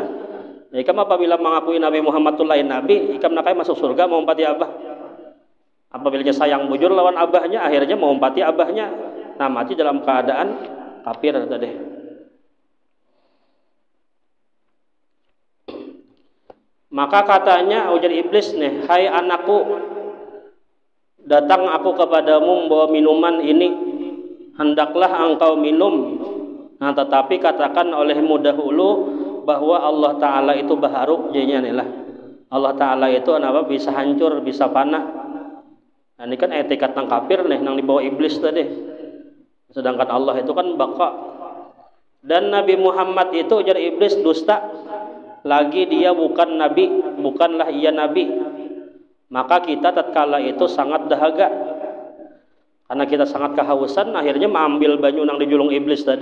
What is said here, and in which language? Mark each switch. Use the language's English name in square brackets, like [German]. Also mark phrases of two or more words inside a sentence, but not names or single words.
[Banjar] Ikam apabila mengakui Nabi Muhammad itu lain nabi, ikam nakai masuk surga mau umpati abah. Apabila sayang bujur lawan abahnya, akhirnya mau umpati abahnya. Nah, mati dalam keadaan kafir tadi. Maka katanya ujar iblis nih, [Indonesian] hai anakku, datang aku kepadamu membawa minuman ini, hendaklah engkau minum. Nah, tetapi katakan olehmu dahulu bahwa Allah Ta'ala itu baharu, jadinya nih lah. Allah Ta'ala itu apa bisa hancur, bisa panah. [Banjar] Nah, ini kan etikat nang kafir nih, nang dibawa iblis tadi. [Indonesian] Sedangkan Allah itu kan baka. Dan Nabi Muhammad itu ujar iblis dusta. Lagi dia bukan nabi, bukanlah ia nabi. [Banjar] Maka kita tatkala itu sangat dahaga, karena kita sangat kehausan, akhirnya mengambil banyu nang dijulung iblis tadi.